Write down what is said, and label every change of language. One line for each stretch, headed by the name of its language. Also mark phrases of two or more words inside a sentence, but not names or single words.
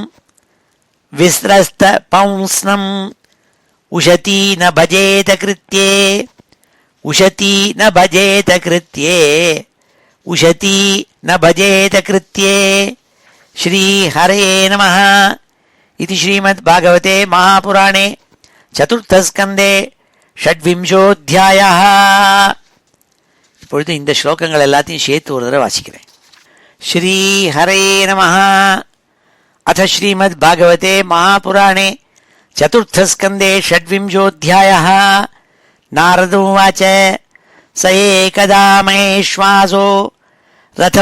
Sanskrit: विस्रस्तपौंस्नं उशती न भजेत कृत्ये उशती न भजेत कृत्ये उशती न भजेत कृत्ये श्री हरे नमः इति श्रीमद्भागवते महापुराणे चतुर्थस्कन्धे षड्विंशोऽध्यायः.
Tamil: இப்பொழுது இந்த ஸ்லோகங்கள் எல்லாத்தையும் சேர்த்து ஒரு தடவை வாசிக்கிறேன்.
Sanskrit: श्री हरे नमः. अथ श्रीमद्भागवते महापुराणे चतुर्थस्कन्धे षड्विंशोऽध्यायः. नारद उवाच स एकदा महेश्वासो रथं